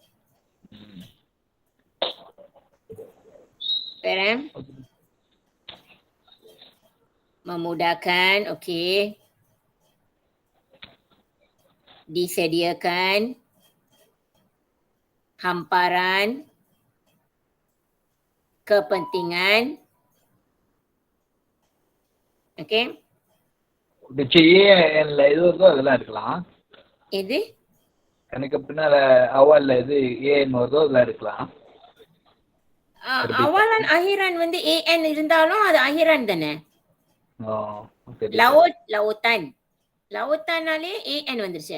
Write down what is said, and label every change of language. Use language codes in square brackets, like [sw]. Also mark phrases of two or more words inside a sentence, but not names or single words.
[ms] Memudahkan, okey. Disediakan. Hamparan. Kepentingan. Okey. [ta] இது அதெல்லாம் இருக்கலாம். எது? எனக்கு பின்னால awalல இது ஏன் வருதோ அதெல்லாம் இருக்கலாம். [ms] awalan akhiran an [ta] இருந்தாலும் அது akhiran தானே. [ms] lautan. [ta] lautanனாலே an வந்துருச்சு.